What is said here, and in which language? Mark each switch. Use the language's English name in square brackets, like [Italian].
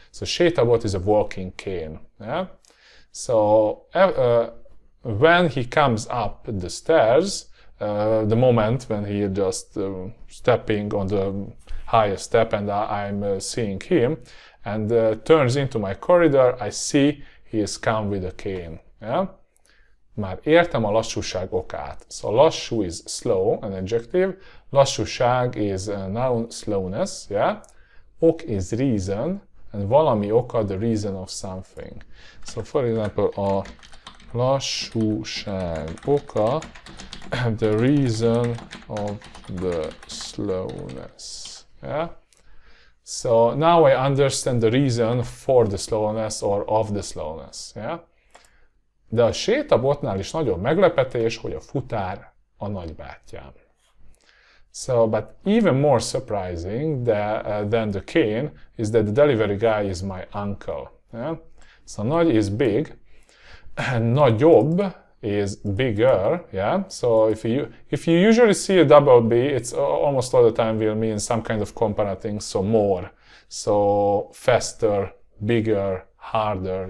[English] So sétabot is a walking cane. Yeah? So when he comes up the stairs, the moment when he just stepping on the highest step and I'm seeing him, and turns into my corridor, I see he is come with a cane. Yeah? [Hungarian] Már értem a lassúság okát. [English] So lassú is slow, an adjective. Lassúság is a noun, slowness. Yeah? Ok is reason, and [Hungarian] valami oka, [English] the reason of something. So for example, [Hungarian] a lassúság oka, [English] the reason of the slowness. Yeah? So now I understand the reason for the slowness or of the slowness. Yeah? [Hungarian] De a sétabotnál is nagyobb meglepetés, hogy a futár a nagybátyám. [English] So, but even more surprising than the cane is that the delivery guy is my uncle. Yeah? So nagy is big, and nagyobb is bigger. Yeah? So if you usually see a double B, it's almost all the time will mean some kind of comparative, so more, so faster, bigger, harder.